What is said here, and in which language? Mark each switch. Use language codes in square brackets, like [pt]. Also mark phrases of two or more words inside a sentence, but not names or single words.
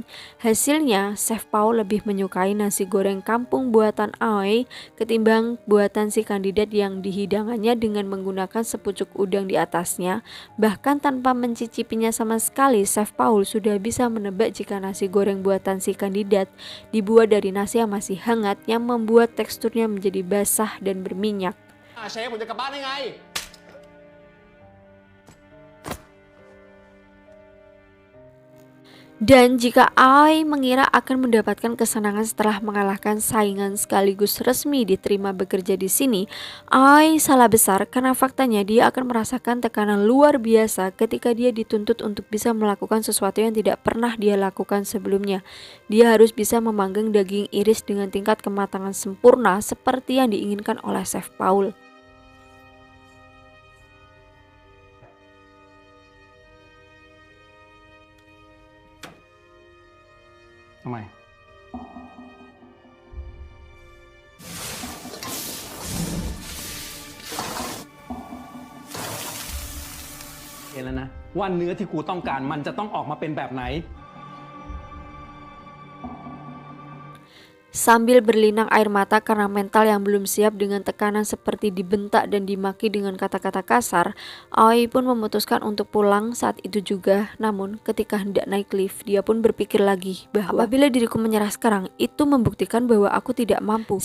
[id] Hasilnya, Chef Paul lebih menyukai nasi goreng kampung buatan Aoi ketimbang buatan si kandidat yang dihidangannya dengan menggunakan sepucuk udang di atasnya. Bahkan tanpa mencicipinya sama sekali, Chef Paul sudah bisa menebak jika nasi goreng buatan si kandidat dibuat dari nasi yang masih hangat, yang membuat teksturnya menjadi basah dan berminyak. [th] เชฟผมจะกลับบ้านได้ไง [id] Dan jika Aoi mengira akan mendapatkan kesenangan setelah mengalahkan saingan sekaligus resmi diterima bekerja di sini, Aoi salah besar karena faktanya dia akan merasakan tekanan luar biasa ketika dia dituntut untuk bisa melakukan sesuatu yang tidak pernah dia lakukan sebelumnya. Dia harus bisa memanggang daging iris dengan tingkat kematangan sempurna seperti yang diinginkan oleh Chef Paul. [th] ทำไม เห็นแล้วนะว่าเนื้อที่กูต้องการมันจะต้องออกมาเป็นแบบไหน [id] Sambil berlinang air mata karena mental yang belum siap dengan tekanan seperti dibentak dan dimaki dengan kata-kata kasar, Aoi pun memutuskan untuk pulang saat itu juga. Namun ketika hendak naik lift, dia pun berpikir lagi bahwa apabila diriku menyerah sekarang, itu membuktikan bahwa aku tidak mampu.